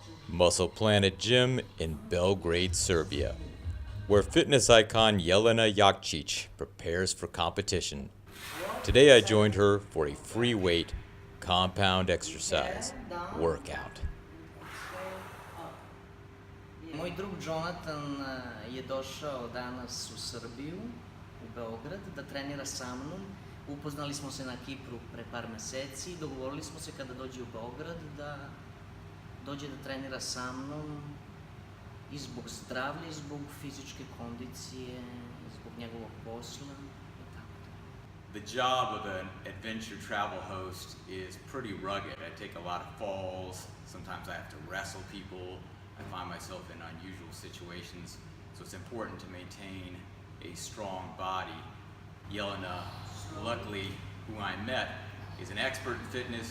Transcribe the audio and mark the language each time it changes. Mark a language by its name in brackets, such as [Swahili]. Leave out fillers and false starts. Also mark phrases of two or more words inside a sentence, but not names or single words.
[English] Muscle Planet Gym in Belgrade, Serbia, where fitness icon Jelena Jaksič prepares for competition. Today I joined her for a free weight compound exercise workout. [Serbian] Moj drug Jonathan je došao danas u Srbiju, u Beograd, da trenira sa mnom. Upoznali smo se na Kipru pre par meseci i dogovorili smo se kada dođe u Beograd da dođe da trenira sa mnom i zbog zdravlja, i zbog fizičke kondicije, i zbog njegovog posla. [English] The job of an adventure travel host is pretty rugged. I take a lot of falls. Sometimes I have to wrestle people. I find myself in unusual situations. So it's important to maintain a strong body. Jelena, luckily, who I met, is an expert in fitness.